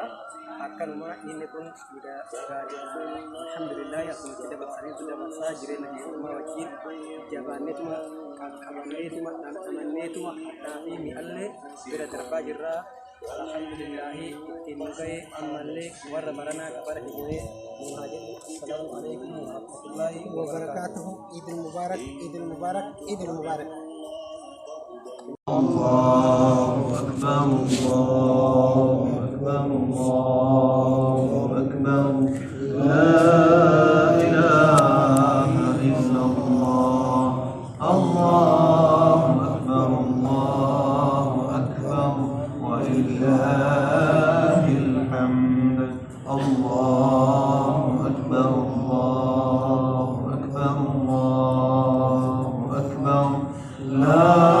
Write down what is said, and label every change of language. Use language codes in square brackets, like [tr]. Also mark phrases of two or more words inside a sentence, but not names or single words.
[om] Akkanuma inni kun gaarii alhamdulillah akkuma itti dabarsanii dabarsaa jireenya keessumaa wajjin jabaanneetuma qaqqabanneetuma dhandhamanneetuma hadhaa fi mi'allee bira darbaa jirraa. Alhamdulillah ittiin nu ga'e ammallee warra baranaa qabara hidhee nuhaa jedhu [ar] السلام عليكم ورحمة الله وبركاته عيد مبارك عيد مبارك عيد مبارك. الله أكبر الله أكبر الله أكبر لا إله إلا الله الله أكبر الله أكبر ولله الحمد الله أكبر الله أكبر الله أكبر لا